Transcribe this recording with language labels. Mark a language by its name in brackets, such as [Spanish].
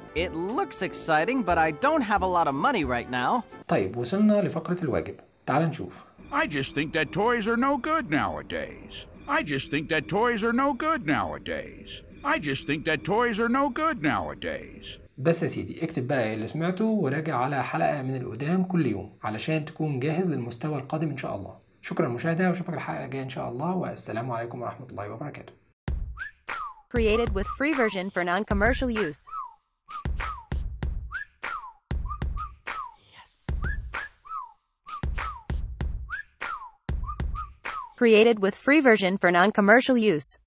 [English] It looks exciting, but I don't have a lot of money right now. [Arabic] طيب وصلنا لفقرة الواجب. تعال نشوف. [English] I just think that toys are no good nowadays. I just think that toys are no good nowadays. I just think that toys are no good nowadays. [Arabic] بس يا سيدي اكتب بقى اللي سمعته وراجع على حلقة من القدام كل يوم علشان تكون جاهز للمستوى القادم إن شاء الله. شكرا للمشاهدة وأشوفك الحلقة الجاية إن شاء الله والسلام عليكم ورحمة الله وبركاته. [English] Created with free version for non-commercial use. Yes. Created with free version for non-commercial use.